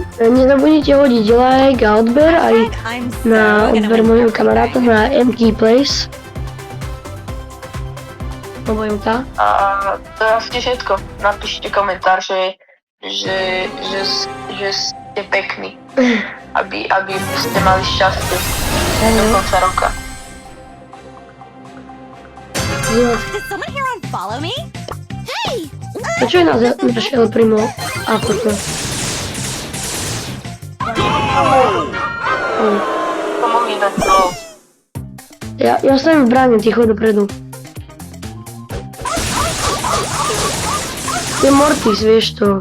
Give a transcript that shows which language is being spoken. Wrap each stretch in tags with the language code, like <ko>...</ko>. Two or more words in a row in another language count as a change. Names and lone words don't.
<sk>Nezabudnite hodiť like a odber aj na odber mojho kamaráta na MK Place. Obojimka. A to je asi všetko. Napíšte komentár, že ste pekní. Aby ste mali šťastie do konca roka.</sk> <en>Did someone here unfollow me? Hey!</en> <sk>A čo je náš El Primo? Ako to? To mohli dať dlho. Ja stavím v bráne ticho dopredu. Je Mortis, vieš to.</sk>